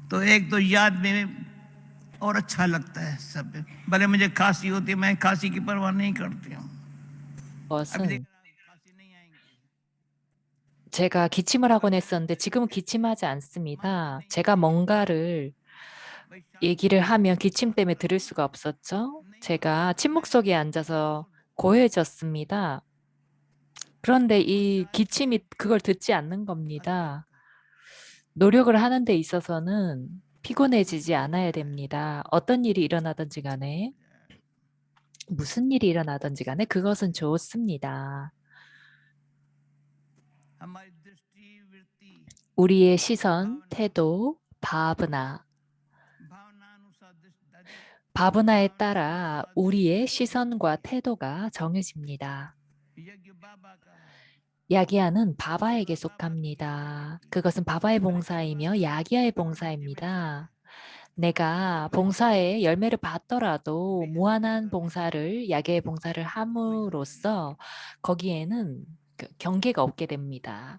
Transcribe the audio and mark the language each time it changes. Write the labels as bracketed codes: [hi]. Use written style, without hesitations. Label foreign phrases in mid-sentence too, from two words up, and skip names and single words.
[hi] एक तो याद में और अच्छा लगता है सब। भले मुझे खांसी होती है, मैं खांसी की परवाह नहीं करती हूँ। अभी देख [ko] 것은 [hi] खांसी नहीं आएंगी। [ko] 제가 기침을 하곤 했었는데 지금은 기침하지 않습니다. 제가 뭔가를 얘기를 하면 기침 때문에 들을 수가 없었죠. 제가 침묵 속에 앉아서 고요해졌습니다. 그런데 이 기침이 그걸 듣지 않는 겁니다. 노력을 하는 데 있어서는 피곤해지지 않아야 됩니다. 어떤 일이 일어나든지 간에, 무슨 일이 일어나든지 간에 그것은 좋습니다. [hi] हमारी दृष्टि वृत्ति [ko] 우리의 시선, 태도, भावना, [hi] भावनानुसार [ko] 바브나에 따라 우리의 시선과 태도가 정해집니다. [hi] यज्ञ बाबा का है। [ko] 야기야는 바바에게 속합니다. 그것은 바바의 봉사이며 야기야의 봉사입니다. 내가 봉사의 열매를 받더라도 무한한 봉사를, 야기야의 봉사를 함으로써 거기에는 경계가 없게 됩니다.